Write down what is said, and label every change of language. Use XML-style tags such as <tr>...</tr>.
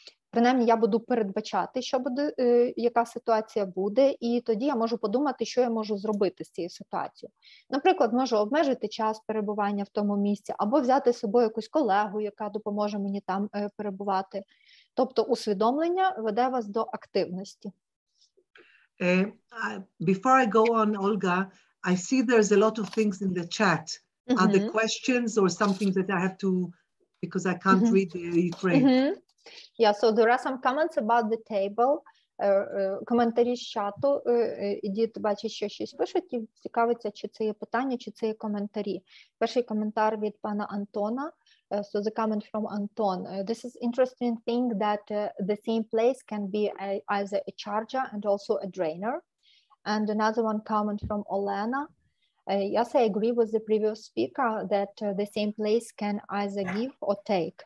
<uk>Принаймні, я буду передбачати, що буде, яка ситуація буде, і тоді я можу подумати, що я можу зробити з цією ситуацією. Наприклад, можу обмежити час перебування в тому місці, або взяти з собою якусь колегу, яка допоможе мені там перебувати. Тобто усвідомлення веде вас до активності.</uk> <en>Before I go on, Olga, I see there's a lot of things in the chat. Are there questions or something that I have to, because I can't read the Ukraine? Yeah, so there are some comments about the table.</en> <uk>Коментарі з чату. І діти бачать, що щось пишуть, і цікавиться, чи це є питання, чи це є коментарі. Перший коментар від пана Антона.</uk> <en>So the comment from Anton. This is interesting thing that the same place can be either a charger and also a drainer. And another one comment from Olena. Yes, I agree with the previous speaker that the same place can either give or take.</en>